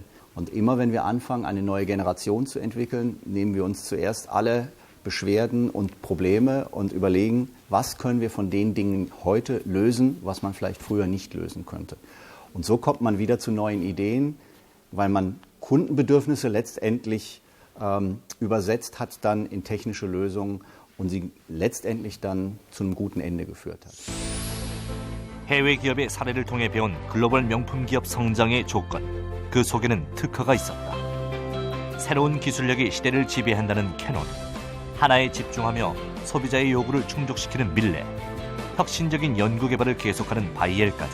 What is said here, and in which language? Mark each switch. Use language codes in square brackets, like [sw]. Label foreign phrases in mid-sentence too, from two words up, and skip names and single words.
[de] Und immer wenn wir anfangen, eine neue Generation zu entwickeln, nehmen wir uns zuerst alle Beschwerden und Probleme und überlegen, was können wir von den Dingen heute lösen, was man vielleicht früher nicht lösen könnte. Und so kommt man wieder zu neuen Ideen, weil man Kundenbedürfnisse letztendlich übersetzt hat dann in technische Lösungen und sie letztendlich dann zu einem guten Ende geführt hat. [ko] 해외 기업의 사례를 통해 배운 글로벌 명품 기업 성장의 조건, 그 속에는 특허가 있었다. 새로운 기술력이 시대를 지배한다는 캐논, 하나에 집중하며 소비자의 요구를 충족시키는 밀레, 혁신적인 연구개발을 계속하는 바이엘까지.